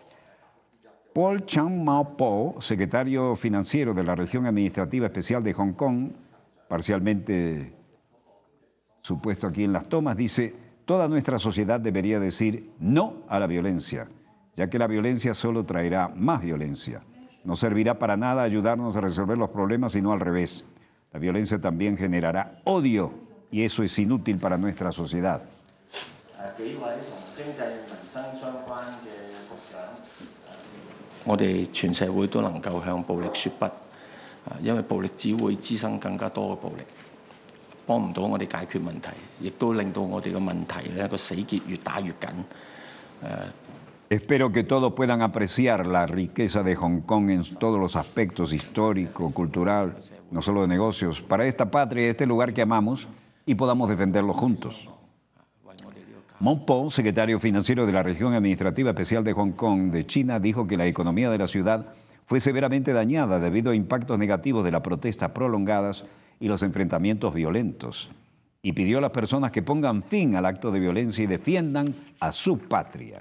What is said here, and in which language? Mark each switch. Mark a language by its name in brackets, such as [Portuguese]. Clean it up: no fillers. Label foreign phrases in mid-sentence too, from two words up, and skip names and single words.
[Spanish] Paul Chan-Mao-Po, secretario financiero de la región administrativa especial de Hong Kong, parcialmente supuesto aquí en las tomas, dice, toda nuestra sociedad debería decir no a la violencia, ya que la violencia solo traerá más violencia. No servirá para nada ayudarnos a resolver los problemas, sino al revés. La violencia también generará odio y eso es inútil para nuestra sociedad. [Cantonese] 幾位同經濟民生相關嘅局長，我哋全社會都能夠向暴力說不，因為暴力只會滋生更加多嘅暴力，幫唔到我哋解決問題，亦都令到我哋嘅問題咧個死結越打越緊。 [Spanish] Espero que todos puedan apreciar la riqueza de Hong Kong en todos los aspectos histórico, cultural, no solo de negocios, para esta patria, este lugar que amamos, y podamos defenderlo juntos. Mao Po, secretario financiero de la región administrativa especial de Hong Kong de China, dijo que la economía de la ciudad fue severamente dañada debido a impactos negativos de las protestas prolongadas y los enfrentamientos violentos, y pidió a las personas que pongan fin al acto de violencia y defiendan a su patria.